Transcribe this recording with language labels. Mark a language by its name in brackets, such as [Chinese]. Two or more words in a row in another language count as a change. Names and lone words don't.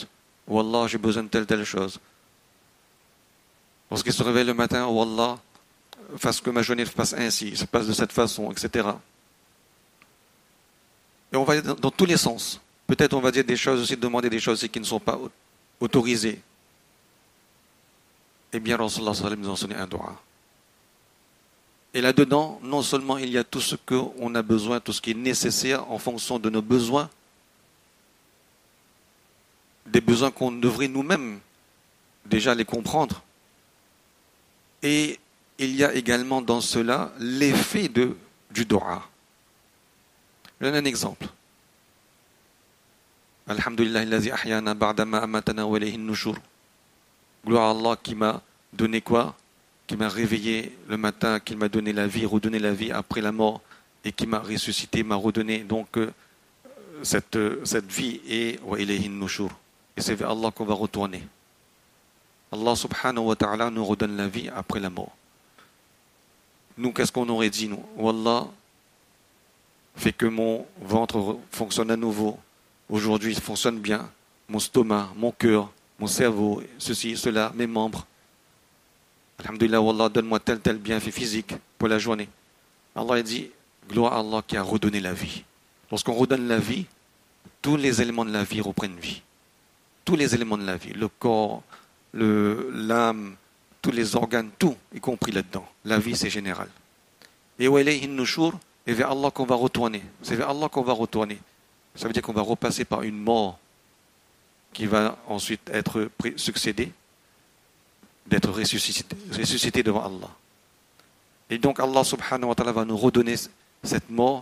[French] Oh Allah, j'ai besoin de telle chose. » Lorsqu'il se réveille le matin, « Oh Allah, fasse que ma journée se passe ainsi, se passe de cette façon, etc. » Et on va dans tous les sens. Peut-être on va dire des choses aussi, demander des choses qui ne sont pas autorisées. Eh bien, [Arabic] رسول الله صلى الله عليه وسلم [French] nous a enseigné un doua. Et là-dedans, non seulement il y a tout ce qu'on a besoin, tout ce qui est nécessaire en fonction de nos besoins, des besoins qu'on devrait nous-mêmes déjà les comprendre. Et il y a également dans cela l'effet du doua. Je donne un exemple. [Arabic] الحمد لله الذي أحيانا بعد ما أماتنا وإليه النشور. [French] Gloire à Allah qui m'a donné quoi? Qui m'a réveillé le matin, qui m'a donné la vie, redonné la vie après la mort, et qui m'a ressuscité, m'a redonné donc cette vie, et [Arabic] وإليه النشور. [French] Et c'est vers Allah qu'on va retourner. [Arabic] الله سبحانه وتعالى [French] nous redonne la vie après la mort. Nous, qu'est-ce qu'on aurait dit, nous? Wallah, fait que mon ventre fonctionne à nouveau. Aujourd'hui, il fonctionne bien. Mon stomac, mon cœur, mon cerveau, ceci, cela, mes membres. [Arabic] الحمد لله، والله, [French] donne-moi tel bienfait physique pour la journée. Allah dit, gloire à Allah qui a redonné la vie. Lorsqu'on redonne la vie, tous les éléments de la vie reprennent vie. Tous les éléments de la vie, le corps, l'âme, tous les organes, tout, y compris là-dedans. La vie, c'est général. Et [Arabic] وإليه النشور, [French] et vers Allah qu'on va retourner. C'est vers Allah qu'on va retourner. Ça veut dire qu'on va repasser par une mort qui va ensuite être succédée, d'être ressuscité devant Allah. Et donc [Arabic] الله سبحانه وتعالى [French] va nous redonner cette mort.